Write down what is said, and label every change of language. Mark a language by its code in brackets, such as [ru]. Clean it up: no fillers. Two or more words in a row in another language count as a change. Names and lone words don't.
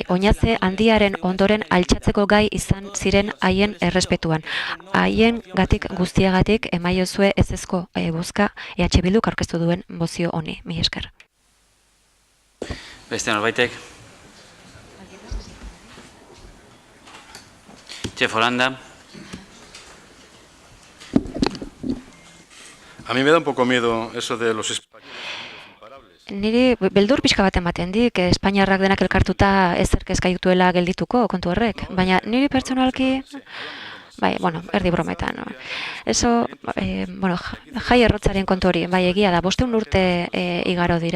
[eu] Oinaze handiaren ondoren altxatzeko gai izan ziren haien errespetuan. Haien gatik guztiagatik emaiozue ezezko bozka EH Bilduk aurkeztu duen mozio honi. Mila esker. Beste norbaitek? Txef Holanda. [es] A mí me da un poco miedo eso de los españoles. [eu] Niri beldur pixka bat ematen dik, Espainiarrak denak elkartuta ezerk ez gaituela geldituko kontu horrek. Baina niri pertsonalki bai, bueno, erdi brometan. Eso, jai errotzaren kontu hori, bai, egia da, 500 urte igaro dira.